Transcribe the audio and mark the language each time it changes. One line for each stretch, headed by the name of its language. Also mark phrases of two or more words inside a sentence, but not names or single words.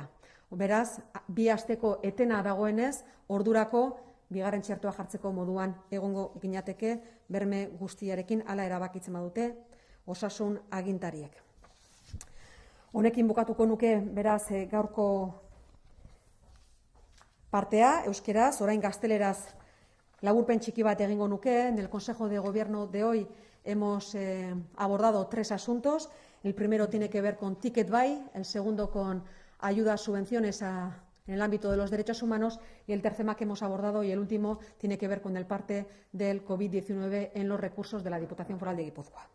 Basque: Beraz, 2 asteko etena dagoenez, ordurako bigarren txertoa jartzeko moduan egongo ginateke berme guztiarekin hala erabakitzen badute osasun agintariek. Honekin bukatuko nuke, beraz, gaurko partea, euskeraz, orain gazteleraz laburpen txiki bat egingo nuke.
Spanish: En el Consejo de Gobierno de hoy hemos abordado 3 asuntos. El primero tiene que ver con
English: Ticket Buy,
Spanish: el segundo con ayudas, subvenciones en el ámbito de los derechos humanos y el tercer tema que hemos abordado y el último tiene que ver con el parte del COVID-19 en los recursos de la Diputación Foral de Guipúzcoa.